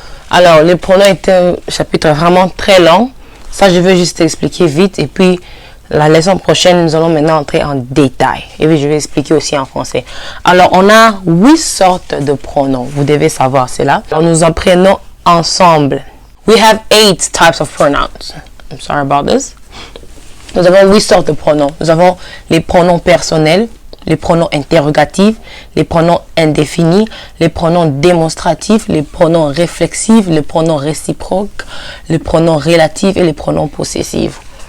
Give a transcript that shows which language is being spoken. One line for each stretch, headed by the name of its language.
French: Alors, les pronoms est un chapitre vraiment très long. Ça, je vais juste expliquer vite. Et puis, la leçon prochaine, nous allons maintenant entrer en détail. Et puis, je vais expliquer aussi en français. Alors, on a 8 sortes de pronoms. Vous devez savoir cela. Alors, nous en prenons ensemble.
English: We have 8 types of pronouns. I'm sorry about this.
French: Nous avons 8 sortes de pronoms. Nous avons les pronoms personnels, les pronoms interrogatifs, les pronoms indéfinis, les pronoms démonstratifs, les pronoms réflexifs, les pronoms réciproques, les pronoms relatifs et les pronoms possessifs.